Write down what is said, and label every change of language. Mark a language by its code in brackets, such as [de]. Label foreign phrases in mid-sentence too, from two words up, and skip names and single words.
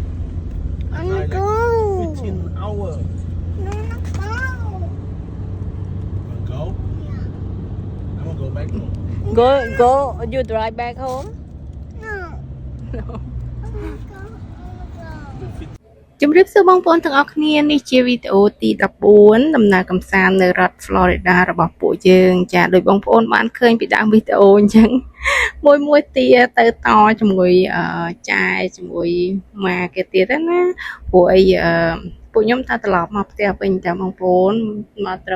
[en] I'm Like go. 15 hours. No, not go. Wanna go? Yeah. I'm gonna go back home. Go. You drive back home. No. No. I'm gonna go. I'm gonna go. [km] ជំរាបសួរបងប្អូនទាំងអស់គ្នានេះជាវីដេអូទី14ដំណើរកម្សាន្តនៅរដ្ឋ Florida របស់ពួកយើងចាដោយបងប្អូនបានឃើញពីដើមវីដេអូអញ្ចឹងមួយទៀត ទៅតជាមួយចាយជាមួយម៉ាគេទៀតណាព្រោះអីពួកខ្ញុំថាត្រឡប់មកផ្ទះវិញតែបងប្អូនមកត្រឹម